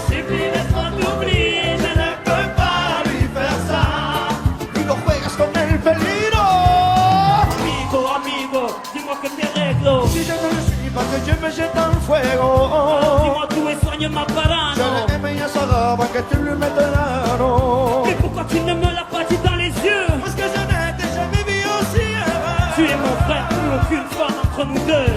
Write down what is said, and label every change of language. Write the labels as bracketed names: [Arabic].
[French] supplie, laisse-moi t'oublier. Je ne peux pas lui faire ça. [Spanish] Y no juegas con el peligro. Amigo, amigo, [French] dis-moi que t'es réglo. Si je ne le suis pas, que Dieu me jette dans le fuego. Dis-moi tout et soigne ma parano. Je l'aime et ça va que tu lui mettes l'anneau. Mais pourquoi tu ne me l'as pas dit dans les yeux? Parce que je n'ai jamais vu aussi heureux. Tu es mon frère, plus aucune femme entre nous deux.